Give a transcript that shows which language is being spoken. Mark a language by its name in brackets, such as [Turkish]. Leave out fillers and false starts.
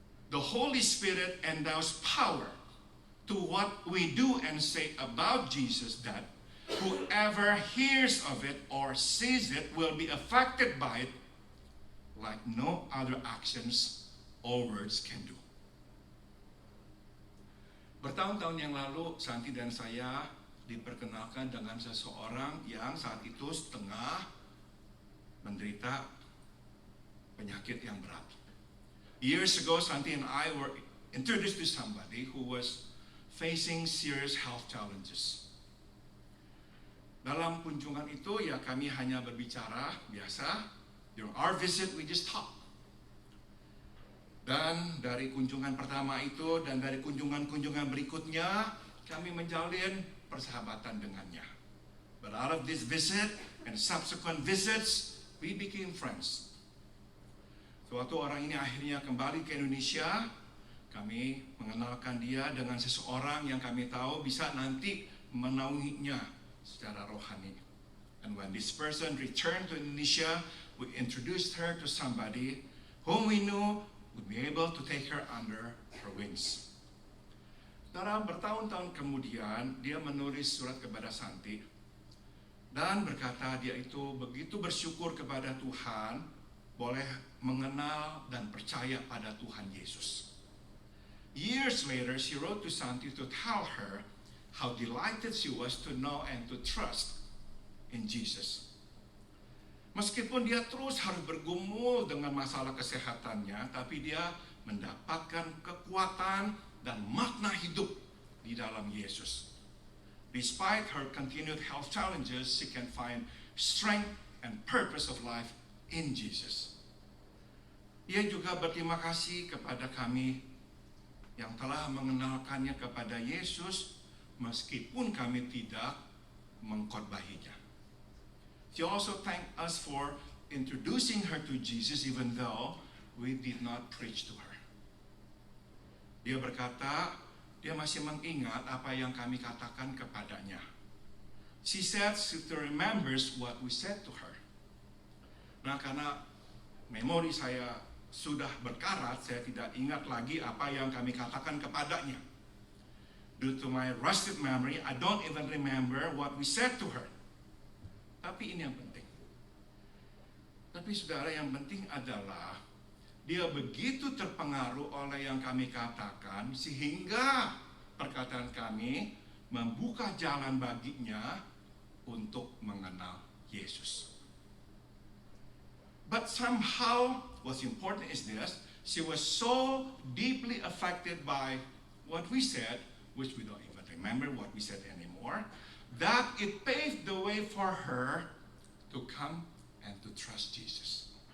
[English] The Holy Spirit endows power to what we do and say about Jesus, that whoever hears of it or sees it will be affected by it like no other actions or words can do. [Indonesian] Bertahun-tahun yang lalu, Santi dan saya diperkenalkan dengan seseorang yang saat itu setengah menderita penyakit yang berat. [English] Years ago, Santi and I were introduced to somebody who was facing serious health challenges. [Indonesian] Dalam kunjungan itu ya kami hanya berbicara biasa. [English] During our visit, we just talk. [Indonesian] Dan dari kunjungan pertama itu dan dari kunjungan-kunjungan berikutnya, kami menjalin persahabatan dengannya. [English] But out of this visit and subsequent visits, we became friends. [Indonesian] Suatu orang ini akhirnya kembali ke Indonesia, kami mengenalkan dia dengan seseorang yang kami tahu bisa nanti menaunginya secara rohani. [English] And when this person returned to Indonesia, we introduced her to somebody whom we knew would be able to take her under her wings. [Indonesian] Saudara, bertahun-tahun kemudian dia menulis surat kepada Santi dan berkata dia itu begitu bersyukur kepada Tuhan boleh mengenal dan percaya pada Tuhan Yesus. [English] Years later, she wrote to Santi to tell her how delighted she was to know and to trust in Jesus. [Indonesian] Meskipun dia terus harus bergumul dengan masalah kesehatannya, tapi dia mendapatkan kekuatan dan makna hidup di dalam Yesus. [English] Despite her continued health challenges, she can find strength and purpose of life in Jesus. [Indonesian] Ia juga berterima kasih kepada kami yang telah mengenalkannya kepada Yesus, meskipun kami tidak mengkhotbahinya. [English] She also thanked us for introducing her to Jesus even though we did not preach to her. [Indonesian] Dia berkata, dia masih mengingat apa yang kami katakan kepadanya. [English] She said she still remembers what we said to her. [Indonesian] Nah, karena memori saya sudah berkarat, saya tidak ingat lagi apa yang kami katakan kepadanya. [English] Due to my rusted memory, I don't even remember what we said to her. [Indonesian] Tapi ini yang penting. Tapi saudara, yang penting adalah dia begitu terpengaruh oleh yang kami katakan sehingga perkataan kami membuka jalan baginya untuk mengenal Yesus. [English] But somehow what's important is this, she was so deeply affected by what we said, which we don't even remember what we said anymore, that it paved the way for her to come and to trust Jesus.